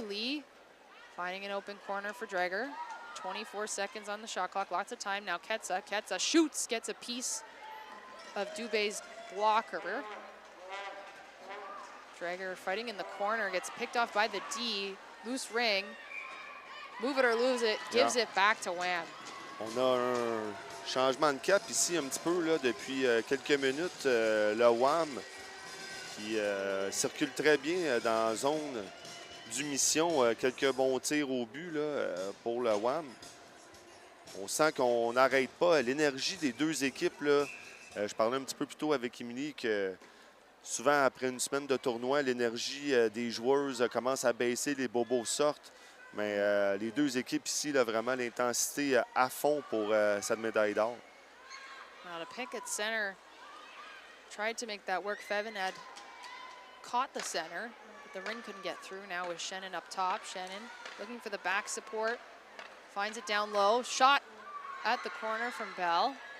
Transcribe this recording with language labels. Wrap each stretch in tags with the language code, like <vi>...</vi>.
<en>Lee finding an open corner for Dreger. 24 seconds on the shot clock, lots of time now. Ketsa. Ketsa shoots, gets a piece of Dubé's blocker. Dreger fighting in the corner, gets picked off by the D. Loose ring. Move it or lose it, gives it back to Wham.</en> <fr>On a un changement de cap ici un petit peu là, depuis quelques minutes. Le Wham qui circule très bien dans la zone du mission. Quelques bons tirs au but là, pour le Wham. On sent qu'on n'arrête pas. L'énergie des deux équipes, là, je parlais un petit peu plus tôt avec Émilie que souvent, après une semaine de tournoi, l'énergie des joueuses commence à baisser, les bobos sortent. Mais les deux équipes ici, là, vraiment l'intensité à fond pour cette médaille d'or.</fr> <en>Now to pick at center, tried to make that work. Fevin had caught the center, but the ring couldn't get through. Now with Shannon up top. Shannon looking for the back support, finds it down low. Shot at the corner from Bell.</en>